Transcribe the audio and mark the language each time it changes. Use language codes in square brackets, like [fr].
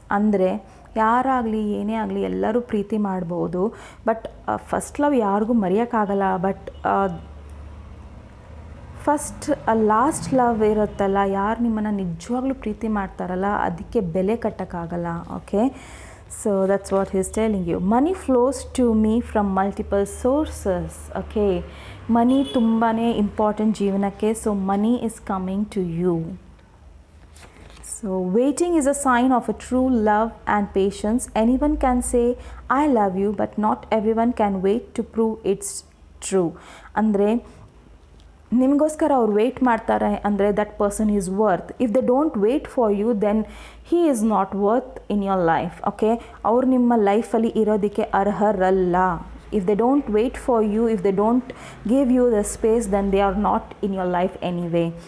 [kn] ಅಂದರೆ ಯಾರಾಗಲಿ ಏನೇ ಆಗಲಿ ಎಲ್ಲರೂ ಪ್ರೀತಿ ಮಾಡ್ಬೋದು, ಬಟ್ ಫಸ್ಟ್ ಲವ್ ಯಾರಿಗೂ ಮರೆಯೋಕ್ಕಾಗಲ್ಲ. ಬಟ್ ಫಸ್ಟ್ ಲಾಸ್ಟ್ ಲವ್ ಇರುತ್ತಲ್ಲ, ಯಾರು ನಿಮ್ಮನ್ನು ನಿಜವಾಗ್ಲೂ ಪ್ರೀತಿ ಮಾಡ್ತಾರಲ್ಲ ಅದಕ್ಕೆ ಬೆಲೆ ಕಟ್ಟೋಕ್ಕಾಗಲ್ಲ. Okay. [en] So that's what he's telling you. Money flows to me from multiple sources. [kn] Okay, money ತುಂಬಾನೇ ಇಂಪಾರ್ಟೆಂಟ್ ಜೀವನಕ್ಕೆ. [en] So money is coming to you. So waiting is a sign of a true love and patience. Anyone can say I love you, but not everyone can wait to prove it's true. [kn] ಅಂದರೆ ನಿಮಗೋಸ್ಕರ ಅವ್ರು weight ಮಾಡ್ತಾರೆ ಅಂದರೆ [en] That person is worth. If they don't wait for you then he is not worth in your life. [kn] Okay, ಅವ್ರು ನಿಮ್ಮ ಲೈಫಲ್ಲಿ ಇರೋದಕ್ಕೆ ಅರ್ಹರಲ್ಲ. [en] If they don't wait for you, if they don't give you the space, then they are not in your life anyway.